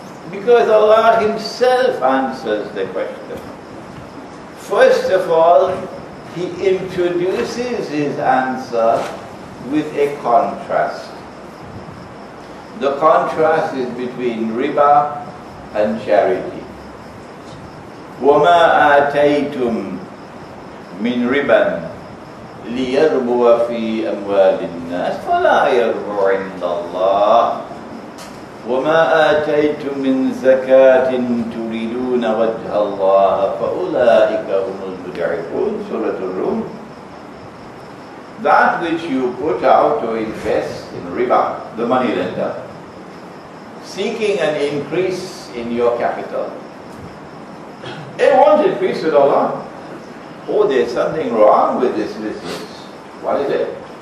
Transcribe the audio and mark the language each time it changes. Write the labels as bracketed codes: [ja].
[en] Because Allah Himself answers the question. First of all, He introduces His answer with a contrast. The contrast is between riba and charity. [ar] وَمَا آتَيْتُم مِّن رِبًا لِيَرْبُوَ فِي أَمْوَالِ النَّاسِ فَلَا يَرْبُو عِندَ اللَّهِ وَمَا آتَيْتُم مِّن زَكَاةٍ تُرِيدُونَ وَجْهَ اللَّهِ فَأُولَٰئِكَ هُمُ الْمُضْعِفُونَ Surah Al-Rum. [en] That which you put out to invest in riba, the money lender, seeking an increase in your capital. It won't increase with Allah. Oh, there's something wrong with this business. What is it?